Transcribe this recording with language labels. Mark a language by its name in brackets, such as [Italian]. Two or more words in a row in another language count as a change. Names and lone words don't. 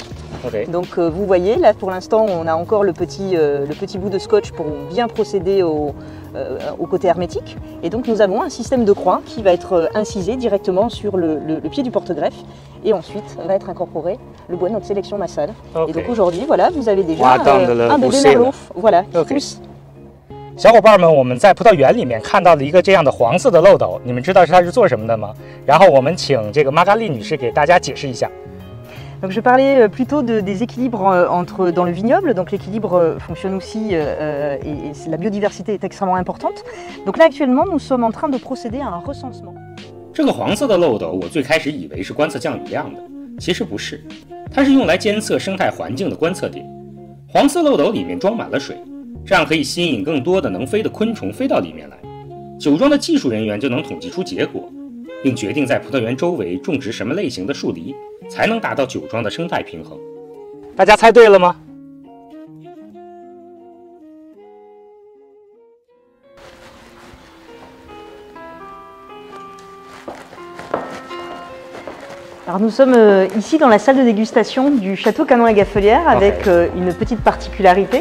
[French] Donc vous voyez, là pour l'instant on a encore le petit bout de scotch pour bien procéder au côté hermétique. Et donc nous avons un système de croix qui va être incisé directement sur le pied du porte-greffe et ensuite va être incorporé le bois de notre sélection massale. Et donc aujourd'hui, voilà, vous avez déjà un bébé merlot, voilà, qui pousse. [Chinese] 小伙伴们，我们在葡萄园里面看到了一个这样的黄色的漏斗，你们知道它是做什么的吗？然后我们请这个玛嘎丽女士给大家解释一下。 [French] Donc je parlais plutôt des équilibres dans le vignoble, donc l'équilibre fonctionne aussi et la biodiversité est extrêmement importante. Donc là actuellement nous sommes en train de procéder à un recensement. [Chinese] 这个黄色的漏斗我最开始以为是观测降雨量的，其实不是，它是用来监测生态环境的观测点。黄色漏斗里面装满了水，这样可以吸引更多的能飞的昆虫飞到里面来，酒庄的技术人员就能统计出结果，并决定在葡萄园周围种植什么类型的树篱，才能达到酒庄的生态平衡。大家猜对了吗？ [French] Alors nous sommes ici dans la salle de dégustation du Château Canon et Gaffelière avec une petite particularité.